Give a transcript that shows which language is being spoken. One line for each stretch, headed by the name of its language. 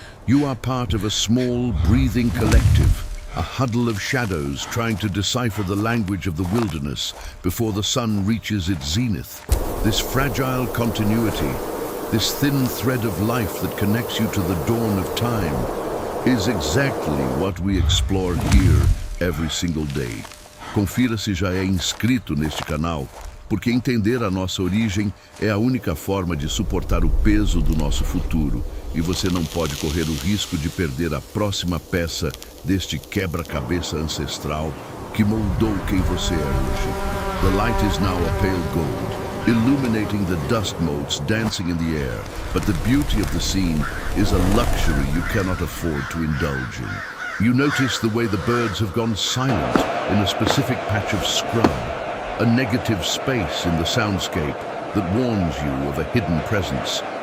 English: You are part of a small, breathing collective, a huddle of shadows trying to decipher the language of the wilderness before the sun reaches its zenith. This fragile continuity, this thin thread of life that connects you to the dawn of time, is exactly what we explore here every single day.
Portuguese: Confira se já é inscrito neste canal, porque entender a nossa origem é a única forma de suportar o peso do nosso futuro, e você não pode correr o risco de perder a próxima peça deste quebra-cabeça ancestral que moldou quem você é hoje.
English: The light is now a pale gold, illuminating the dust motes dancing in the air, but the beauty of the scene is a luxury you cannot afford to indulge in. You notice the way the birds have gone silent in a specific patch of scrub, a negative space in the soundscape that warns you of a hidden presence.